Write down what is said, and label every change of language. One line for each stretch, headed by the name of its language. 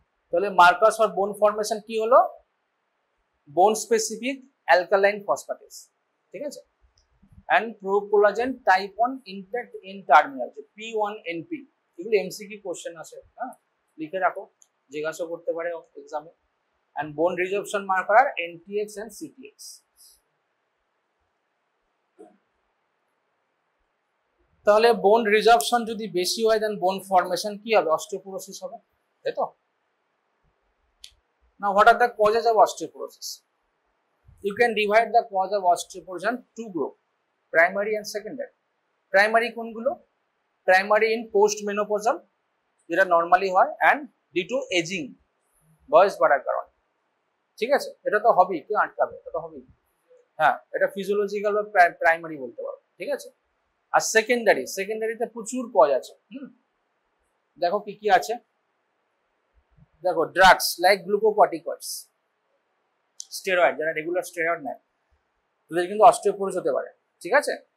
Bangla: তাহলে
English: Markers for bone formation কি হলো? Bone specific alkaline phosphatase, ঠিক আছে, and procollagen type 1 intact in terminal, যে P1NP।
Bangla: এগুলো এমসিকিউ কোশ্চেন আসে, হ্যাঁ, লিখে রাখো, জিজ্ঞাসা করতে পারে এক্সামে।
English: and bone resorption marker are NTX and CTX।
Bangla: তাহলে বোন রিজর্পশন যদি বেশি হয় দেন বোন ফর্মেশন কি হবে? অস্টিওপোরোসিস হবে, তাই তো?
English: Now what are the causes of osteoporosis? You can divide the cause of osteoporosis into two groups, primary and secondary।
Bangla: Primary কোনগুলো?
English: primary in post menopausal, যেটা normally হয়, and due to aging,
Bangla: বয়স বাড়ার কারণে, ঠিক আছে? এটা তো হবেই, কেউ আটকাবে, এটা তো হবেই, হ্যাঁ, এটা ফিজিওলজিক্যাল বা প্রাইমারি বলতে পারো, ঠিক আছে? আর সেকেন্ডারিতে প্রচুর কজ আছে। দেখো কি কি আছে, দেখো ড্রাগস লাইক গ্লুকোকর্টিকয়েডস, স্টেরয়েড, যারা রেগুলার স্টেরয়েড নেয় তাদের কিন্তু অস্টিওপোরোসিস হতে পারে, ঠিক আছে?